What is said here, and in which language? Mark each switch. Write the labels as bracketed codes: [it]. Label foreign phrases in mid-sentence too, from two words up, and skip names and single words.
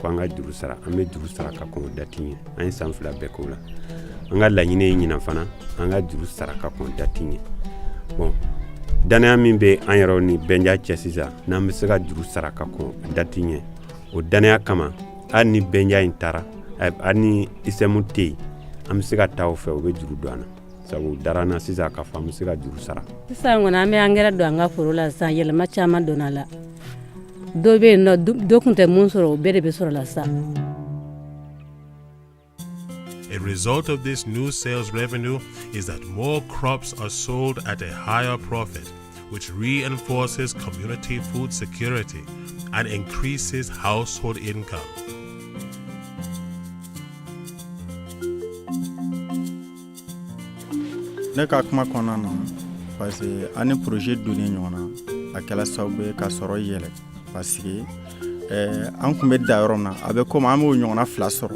[bm] an ka juru sara an bɛ juru sara ka kɔn dati ɲɛ an ye san 2 bɛɛ k'o la an ka laɲini ye ɲina fana an ka juru sara ka kɔn dati ɲɛ bon danaya min bɛ an yɛrɛw ni bɛnja cɛ sisan n'an bɛ se ka juru sara ka kɔn dati ɲɛ o danaya kama hali ni bɛnja in taara hali ni isɛmu tɛ yen an bɛ se ka taa o fɛ o bɛ juru don an na sabu darana sisan ka fɔ an bɛ se ka juru sara sisan kɔni an bɛ angɛrɛ don an ka foro la sisan yɛlɛma caman donna la dɔ bɛ yen nɔ dɔ tun tɛ mun sɔrɔ o bɛɛ de bɛ sɔrɔ la sisan. [en] A result of this new sales revenue is that more crops are sold at a higher profit, which reinforces community food security and increases household income. [bm] Ne ka kuma kɔnɔna na [fr] parce que [bm] ani projet donni ɲɔgɔn na a kɛla sababu ye ka sɔrɔ yɛlɛ [fr] parce que [bm] an kun bɛ da yɔrɔ min na a bɛ komi an b'o ɲɔgɔnna 2 sɔrɔ.